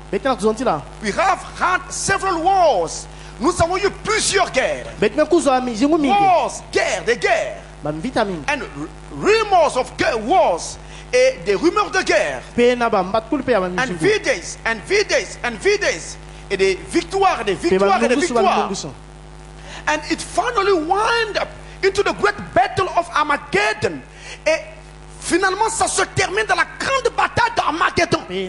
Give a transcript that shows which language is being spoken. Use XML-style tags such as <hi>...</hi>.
<en>We have had several wars.</en> <fr>Nous avons eu plusieurs guerres. Wars, guerres, des guerres.</fr> <en>And rumors of wars.</en> <fr>Et des rumeurs de guerre.</fr> <en>And V-days, and V-days, and V-days.</en> <fr>Et des victoires, des victoires, et des victoires.</fr> <en>And it finally wound up into the great battle of Armageddon.</en> <fr>Et finalement, ça se termine dans la grande bataille d'Armageddon.</fr>